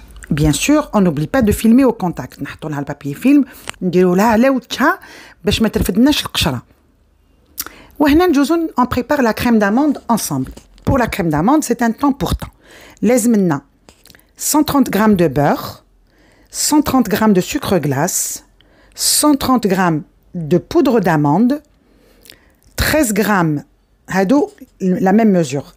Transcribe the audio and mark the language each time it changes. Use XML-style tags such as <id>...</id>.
<fr>Bien sûr, on n'oublie pas de filmer au contact.</fr> <ar>نحطوا لها البابي فيلم نديروا لها على وجهها باش ما ترفدناش القشرة. وهنا نجوزو</ar> <fr>on prépare la crème d'amande ensemble. Pour la crème d'amande, c'est un temps pour temps.</fr> <ar>لازم لنا</ar> <fr>130 g de beurre, 130 g de sucre glace, 130 g de poudre d'amande, 13 g</fr> <ar>هادو</ar> <fr>la même mesure.</fr>